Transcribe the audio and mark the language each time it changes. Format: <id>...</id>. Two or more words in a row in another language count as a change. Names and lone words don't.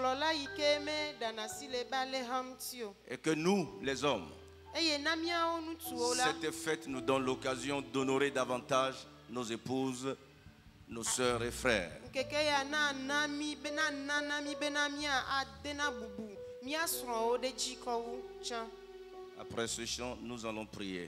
<fr>Et que nous, les hommes, cette fête nous donne l'occasion d'honorer davantage nos épouses, nos sœurs et frères.</fr> <ee>mia srɔ̃wo ɖe dzi kɔwu tsã.</ee> <fr>Après ce chant, nous allons prier.</fr>